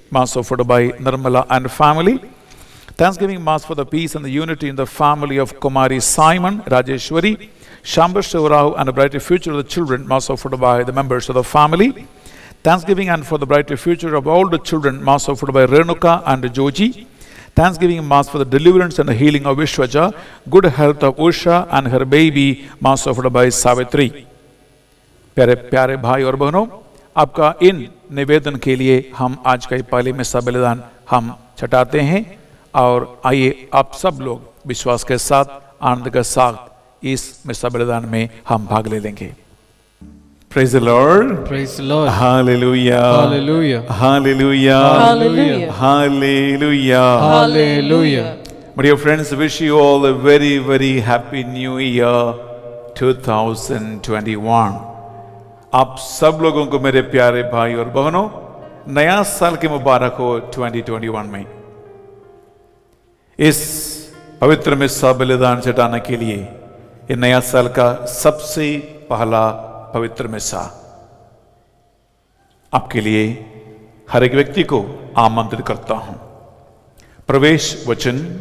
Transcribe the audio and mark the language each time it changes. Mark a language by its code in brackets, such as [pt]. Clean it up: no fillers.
[en] Mass offered by Nirmala and family. Thanksgiving Mass for the peace and the unity in the family of Kumari Simon, Rajeshwari, Shambhar Shivarao and a brighter future of the children. Mass offered by the members of the family. Thanksgiving and for the brighter future of all the children. Mass offered by Renuka and Joji. Thanksgiving Mass for the deliverance and the healing of Vishwaja, good health of Usha and her baby. Mass offered by Savitri. [hi] प्यारे प्यारे भाई और बहनों, आपका इन निवेदन के लिए हम आज का पहले मिस्सा बलिदान हम छटाते हैं और आइए आप सब लोग विश्वास के साथ, आनंद के साथ इस मिस्सा बलिदान में हम भाग ले लेंगे। [en] Praise the Lord. Praise the Lord. Hallelujah. Hallelujah. Hallelujah. Hallelujah. Hallelujah. Hallelujah. My dear friends, wish you all a very, very happy new year 2021. [hi] आप सब लोगों को मेरे प्यारे भाई और बहनों, नया साल के मुबारक हो 2021 में। इस पवित्र मिस्सा बलिदान चटाने के लिए ये नया साल का सबसे पहला पवित्र मिस्सा आपके लिए हर एक व्यक्ति को आमंत्रित करता हूं। प्रवेश वचन।